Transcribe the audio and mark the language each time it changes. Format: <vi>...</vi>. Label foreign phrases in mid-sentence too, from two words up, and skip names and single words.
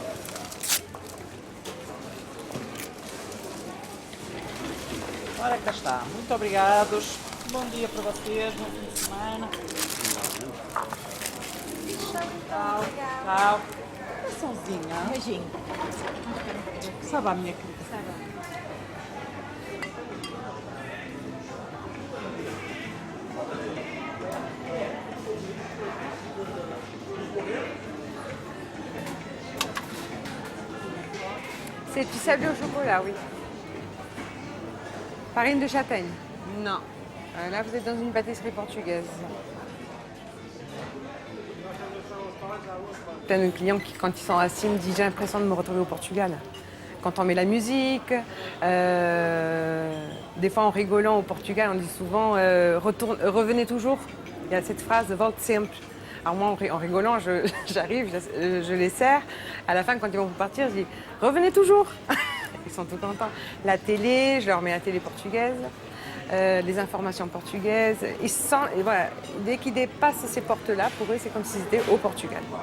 <pt>Ora, cá está. Muito obrigados. Bom dia para vocês, bom fim de semana. Tchau. Tchau. Coraçãozinha. Beijinho. Sabe a minha querida?</pt> <fr>C'est du sablé au chocolat, oui. Farine de châtaigne? Non. Là, vous êtes dans une pâtisserie portugaise. Plein de clients qui, quand ils sont assis, me disent j'ai l'impression de me retrouver au Portugal. Quand on met la musique, des fois en rigolant au Portugal, on dit souvent revenez toujours. Il y a cette phrase</fr> <pt>volte sempre.</pt> <fr>Alors moi, en rigolant, j'arrive, je les sers. À la fin, quand ils vont partir, je dis revenez toujours. Ils sont tout contents. La télé, je leur mets la télé portugaise, les informations portugaises. Ils se sentent, et voilà, dès qu'ils dépassent ces portes-là, pour eux, c'est comme s'ils étaient au Portugal.</fr>